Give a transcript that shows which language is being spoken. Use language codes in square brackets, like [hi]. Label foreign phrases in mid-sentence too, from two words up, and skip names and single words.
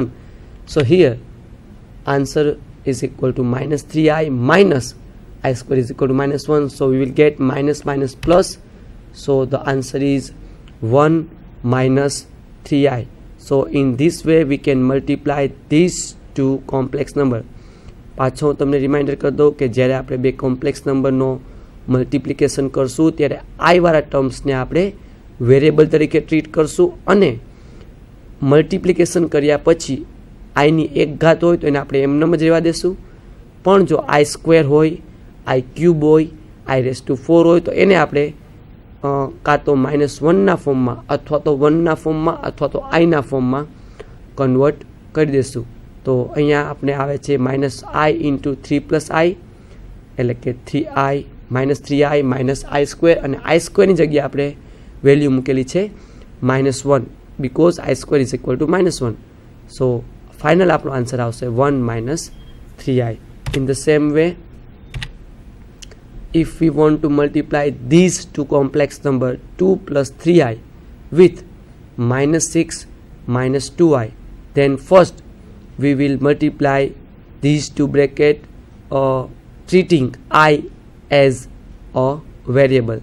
[en] So here answer is equal to -3i minus I square is equal to -1. So we will get minus minus plus. So the answer is 1 minus 3i. So in this way we can multiply these two complex number. [gu] પાછો હું તમને રિમાઇન્ડર કરી દઉં કે જ્યારે આપણે બે કોમ્પ્લેક્સ નંબરનો મલ્ટિપ્લિકેશન કરશું ત્યારે આઈવાળા ટર્મ્સને આપણે વેરિયેબલ તરીકે ટ્રીટ કરશું અને મલ્ટિપ્લિકેશન કર્યા પછી આઈની એક ઘાત હોય તો એને આપણે એમનેમ જ રહેવા દેશું, પણ જો [en] i square [gu] હોય, [en] i cube [gu] હોય, i⁴ હોય તો એને આપણે કાં તો -1ના ફોર્મમાં અથવા તો 1ના ફોર્મમાં અથવા તો આઈના ફોર્મમાં કન્વર્ટ કરી દઈશું. તો અહીંયા આપણે આવે છે [en] -i into 3 + i, [gu] એટલે કે [en] 3i minus I square, [gu] અને I squareની જગ્યાએ આપણે વેલ્યુ મૂકેલી છે -1 [en] because I square is equal to -1. so final [gu] આપણો આન્સર આવશે 1 minus 3i. [en] In the same way, if we want to multiply these two complex number 2 + 3i with -6 minus 2i, then first we will multiply these two bracket treating I as a variable.